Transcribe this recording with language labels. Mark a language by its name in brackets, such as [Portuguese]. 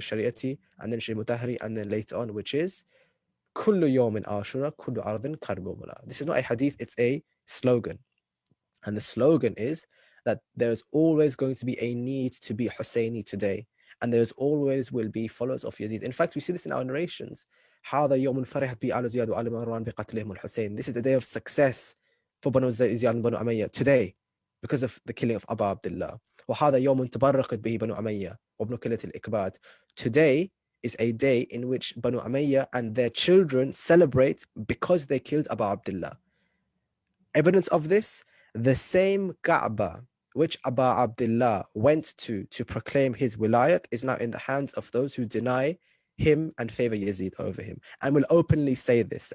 [English] Shariati and then Shaykh Mutahari, and then later on, which is [Arabic] Kullu yawmin ashura, kullu ardin karbala. [English] This is not a hadith, it's a slogan. And the slogan is that there's always going to be a need to be Husseini today. And there's always will be followers of Yazid. In fact, we see this in our narrations. [Arabic] هذا يوم فرحت به آل زياد وآل مروان بقتلهم الحسين. [English] This is the day of success for Banu Ziyad and Banu Umayyah today because of the killing of Abu Abdullah. [Arabic] وهذا يوم تبرقت به بنو أمية وابن كلة الإكباد. [English] Today is a day in which Banu Umayyah and their children celebrate because they killed Abu Abdullah. Evidence of this, the same Kaaba which Abu Abdullah went to proclaim his wilayat is now in the hands of those who deny him and favor Yazid over him and will openly say this.